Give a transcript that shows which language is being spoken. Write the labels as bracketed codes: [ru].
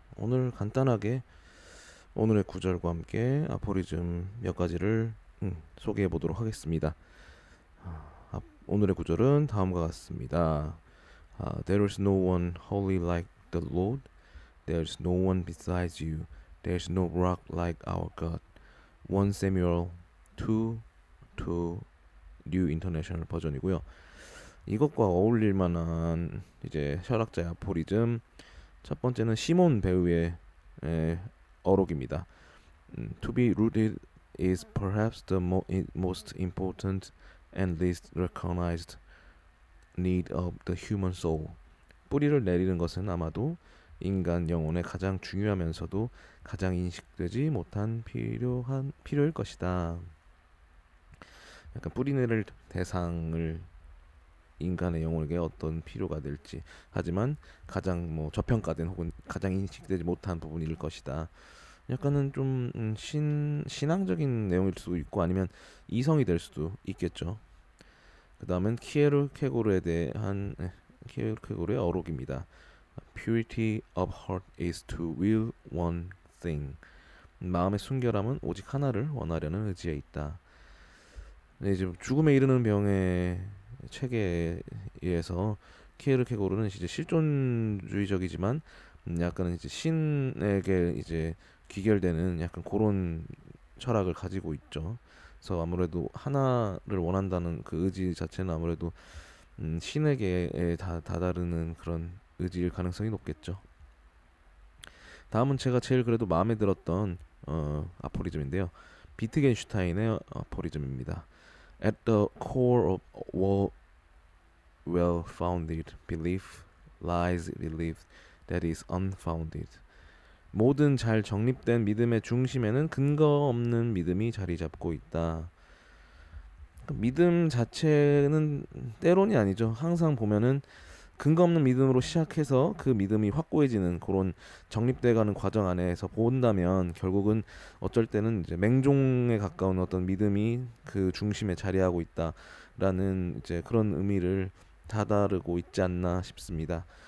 [ko] 오늘 간단하게 오늘의 구절과 함께 아포리즘 몇 가지를 소개해 보도록 하겠습니다. 오늘의 구절은 다음과 같습니다. [en] There is no one holy like the Lord. There is no one besides you. There is no rock like our God. 1 Samuel 2, 2 New International 버전이고요. [ko] 이것과 어울릴 만한 이제 철학자의 아포리즘 첫 번째는 시몬 배우의 어록입니다. [en] To be rooted is perhaps the most important and least recognized need of the human soul. [ko] 뿌리를 내리는 것은 아마도 인간 영혼의 가장 중요하면서도 가장 인식되지 못한 필요일 것이다. 약간 뿌리 내릴 대상을 인간의 영혼에게 어떤 필요가 될지, 하지만 가장 저평가된 혹은 가장 인식되지 못한 부분일 것이다. 약간은 좀 신앙적인 내용일 수도 있고 아니면 이성이 될 수도 있겠죠. 그 다음은 키에르케고르에 대한 키에르케고르의 어록입니다. [en] Purity of heart is to will one thing. [ko] 마음의 순결함은 오직 하나를 원하려는 의지에 있다. 네, 이제 죽음에 이르는 병의 책에 의해서 키에르케고르는 이제 실존주의적이지만 약간은 이제 신에게 이제 귀결되는 약간 그런 철학을 가지고 있죠. 그래서 아무래도 하나를 원한다는 그 의지 자체는 아무래도 신에게 다다르는 그런 의지일 가능성이 높겠죠. 다음은 제가 제일 그래도 마음에 들었던 아포리즘인데요. 비트겐슈타인의 아포리즘입니다. [en] At the core of well-founded belief lies belief that is unfounded. [ko] 모든 잘 정립된 믿음의 중심에는 근거 없는 믿음이 자리 잡고 있다. 믿음 자체는 때론이 아니죠. 항상 보면은 근거 없는 믿음으로 시작해서 그 믿음이 확고해지는 그런 정립돼가는 과정 안에서 본다면 결국은 어쩔 때는 이제 맹종에 가까운 어떤 믿음이 그 중심에 자리하고 있다라는 이제 그런 의미를 다다르고 있지 않나 싶습니다.